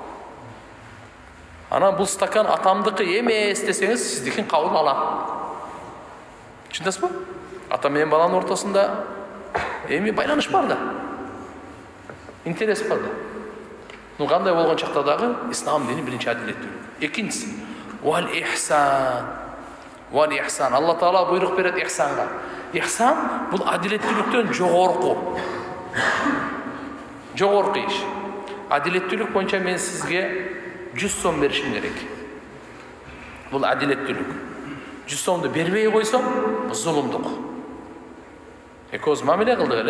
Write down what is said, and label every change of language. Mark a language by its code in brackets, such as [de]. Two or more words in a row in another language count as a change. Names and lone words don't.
[ky] Ана бул стакан атамдыкы эмес десеңиз, сиздикин кабыл алат. Түшүндүңүзбү? Ата менен баланын ортосунда эми байланыш бар да. Интерес бар да. Ну кандай болгон чакта дагы ислам дини биринчи адилеттүүлүк. Экинчиси [ar] والإحسان. والإحسان. [ky] Алла таала буйрук берет ихсанга. Ихсан бул адилеттүүлүктөн жогорку. Жогорку иш. Адилеттүүлүк боюнча мен сизге 100 сом беришим керек. Бул адилеттүүлүк. 100 сомду бербей койсом, зулумдук. Экөөбүз мамиле кылдык эле.